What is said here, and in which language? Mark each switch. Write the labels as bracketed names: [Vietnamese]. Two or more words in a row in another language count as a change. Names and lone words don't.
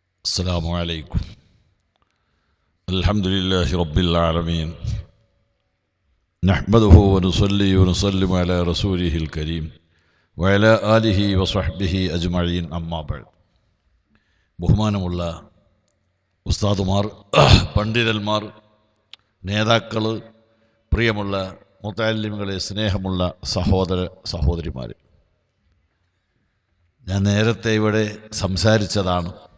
[Arabic] السلام عليكم. الحمد لله رب العالمين. نحمده ونصلي ونسلم على رسوله الكريم وعلى آله وصحبه أجمعين. أما بعد. [Malayalam] ബഹുമാനമുള്ള ഉസ്താദുമാർ, പണ്ഡിതന്മാർ, നേതാക്കൾ, പ്രിയമുള്ള മുതഅല്ലിമുകളെ, സ്നേഹമുള്ള സഹോദര സഹോദരിമാർ, ഞാൻ നേരത്തെ ഇവിടെ സംസാരിച്ചതാണ്.